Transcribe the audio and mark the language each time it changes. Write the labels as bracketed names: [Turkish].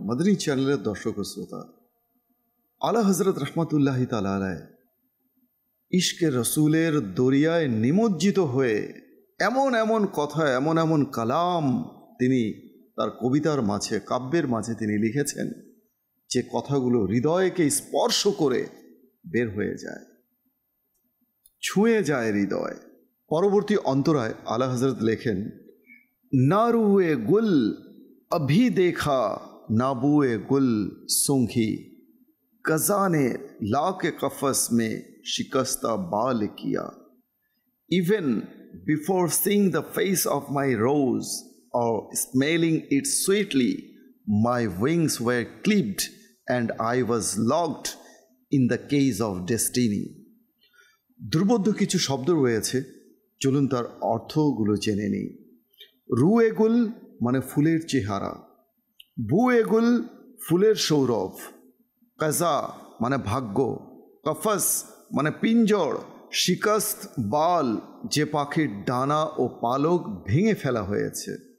[Bangla] মদনী চ্যানেলের দর্শক ও শ্রোতা, আলা হযরত রহমাতুল্লাহি তাআলা আলাইহি ইশকে রসুলের দরিয়ায় নিমজ্জিত হয়ে এমন এমন কথা, এমন এমন কালাম তিনি তার কবিতার মাঝে, কাব্যের মাঝে তিনি লিখেছেন, যে কথাগুলো হৃদয়কে স্পর্শ করে বের হয়ে যায়, ছুঁয়ে যায় হৃদয়। পরবর্তী অন্তরায় আলা হযরত লেখেন, [Hindi] নারুয়ে গুল अभी देखा नाबुए गुल सूंघी, कज़ा ने ला के कफ़स में शिकस्ता बाल किया. [English] Even before seeing the face of my rose or smelling it sweetly, my wings were clipped and I was locked in the cage of destiny. [Bangla] দুর্বোধ্য কিছু শব্দ রয়েছে, চলুন তার অর্থগুলো জেনে নিই. রুয়েগুল মানে ফুলের চেহারা, বুয়েগুল ফুলের সৌরভ, কাজা মানে ভাগ্য, কফস মানে পিঞ্জর, শিকস্ত বাল যে পাখির ডানা ও পালক ভেঙে ফেলা হয়েছে.